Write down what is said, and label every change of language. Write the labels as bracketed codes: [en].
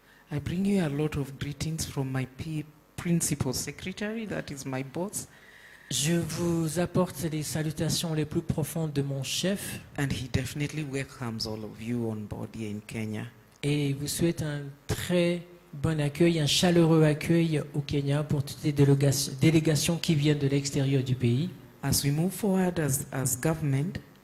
[en] I bring you a lot of greetings from my principal secretary, that is my boss. [fr] Je vous apporte les salutations les plus profondes de mon chef. [en] And he definitely welcomes all of you on board here in Kenya. [fr] Et vous souhaite un très bon accueil, un chaleureux accueil au Kenya pour toutes les délégations qui viennent de l'extérieur du pays. [en] As we move forward as government,